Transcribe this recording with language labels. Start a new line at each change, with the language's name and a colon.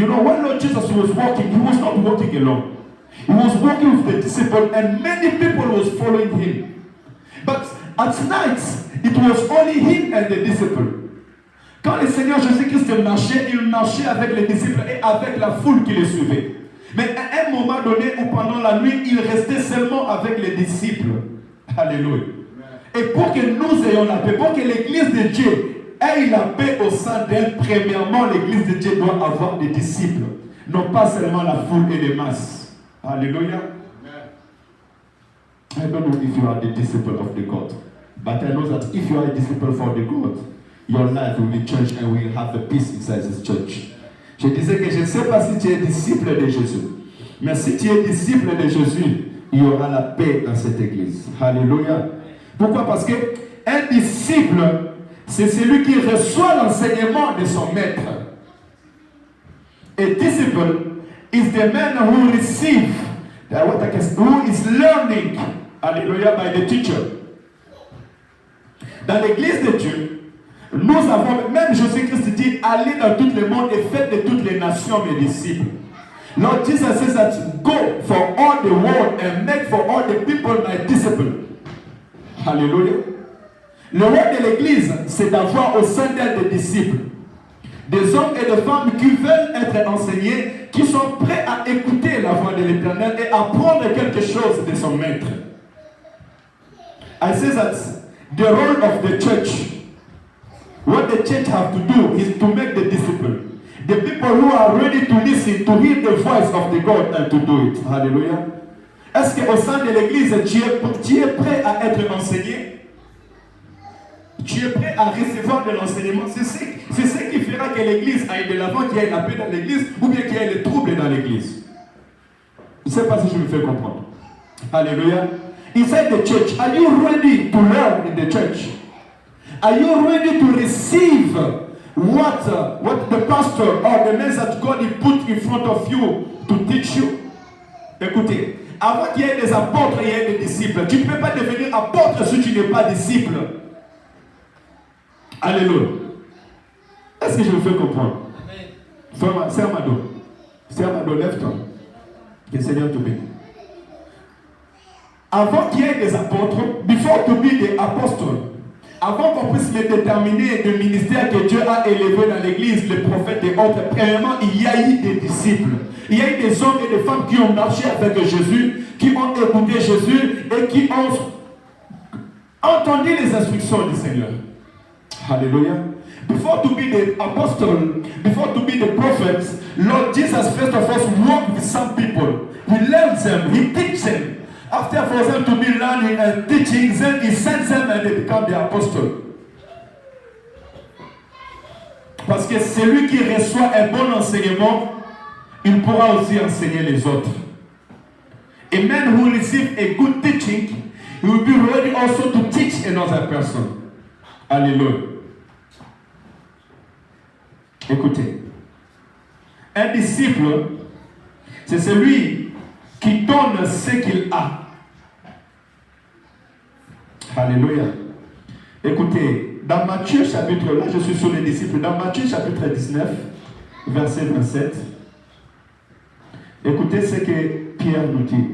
English: You know, when Lord Jesus was walking, he was not walking alone. He was walking with the disciples, and many people was following him. But at night, it was only him and the disciples.
French: Quand le Seigneur Jésus-Christ marchait, il marchait avec les disciples et avec la foule qui le suivait. Mais à un moment donné, ou pendant la nuit, il restait seulement avec les disciples. Alléluia. Et pour que nous ayons la paix, pour que l'Église de Dieu ait la paix au sein d'elle, premièrement, l'Église de Dieu doit avoir des disciples. Non pas seulement la foule et les masses. Alléluia.
English: I don't know if you are the disciple of the God. But I know that if you are a disciple for the God, your life will be changed and we will have a peace inside this church.
French: Je disais que je ne sais pas si tu es disciple de Jésus. Mais si tu es disciple de Jésus, il y aura la paix dans cette église. Alléluia. Pourquoi? Parce que un disciple, c'est celui qui reçoit l'enseignement de son maître.
English: A disciple is the man who receives, who is learning, alléluia, by the teacher.
French: Dans l'église de Dieu, nous avons, même Jésus-Christ dit, allez dans tout le monde et faites de toutes les nations mes disciples.
English: Lord Jesus says that go for all the world and make for all the people my disciples.
French: Alléluia. Le rôle de l'église, c'est d'avoir au sein d'elle des disciples. Des hommes et des femmes qui veulent être enseignés, qui sont prêts à écouter la voix de l'Éternel et apprendre quelque chose de son maître.
English: I say that the role of the church, what the church have to do is to make the disciple. The people who are ready to listen, to hear the voice of the God and to do it. Hallelujah.
French: Est-ce qu'au sein de l'église, tu es prêt à être enseigné? Tu es prêt à recevoir de l'enseignement? C'est ce qui fera que l'église aille de l'avant, qu'il y ait la paix dans l'église, ou bien qu'il y ait le trouble dans l'église. Je ne sais pas si je me fais comprendre. Alléluia.
English: Inside the church, are you ready to learn in the church? Are you ready to receive what the pastor or the man that God put in front of you to teach you?
French: Écoutez, avant qu'il y ait des apôtres, il y ait des disciples. Tu ne peux pas devenir apôtre si tu n'es pas disciple. Alléluia. Est-ce que je me fais comprendre? Serre ma dos, lève-toi. Que le Seigneur te bénisse. Avant qu'il y ait des apôtres,
English: before to be the apostle,
French: avant qu'on puisse me déterminer le ministère que Dieu a élevé dans l'église, les prophètes et autres, premièrement, il y a eu des disciples. Il y a eu des hommes et des femmes qui ont marché avec Jésus, qui ont écouté Jésus et qui ont entendu les instructions du Seigneur.
English: Hallelujah. Before to be the apostle, before to be the prophets, Lord Jesus first of all walked with some people. He learns them, he teaches them. After for them to be learning and teaching, then he sends them and they become the apostle.
French: Parce que celui qui reçoit un bon enseignement, il pourra aussi enseigner les autres.
English: A man who receives a good teaching, he will be ready also to teach another person.
French: Alléluia. Écoutez, un disciple, c'est celui qui donne ce qu'il a. Alléluia. Écoutez, dans Matthieu chapitre, là je suis sur les disciples, dans Matthieu chapitre 19, verset 27, écoutez ce que Pierre nous dit.